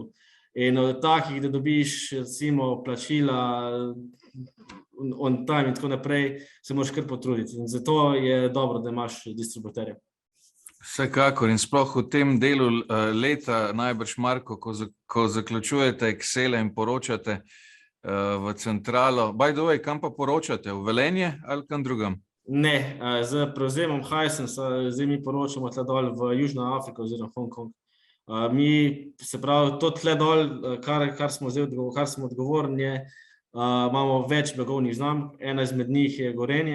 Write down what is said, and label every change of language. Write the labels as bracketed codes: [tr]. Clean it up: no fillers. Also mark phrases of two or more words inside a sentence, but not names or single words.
[sl] In od takih, da dobiš recimo plačila [en] on time [sl] in tako naprej, se moraš kar potruditi. In zato je dobro, da imaš distributerja. Vsekakor in sploh v tem delu leta najbrž, Marko, ko zaključujete Excele in poročate v centralo. [en] By the way, [sl] kam pa poročate? V Velenje ali kam drugam? Ne, z prevzemom Hisensa zdaj mi poročamo tle dol v Južno Afriko oziroma Hong Kong. Mi, se pravi, to tle dol, kar smo odgovorni, imamo več blagovnih znamk, ena izmed njih je Gorenje.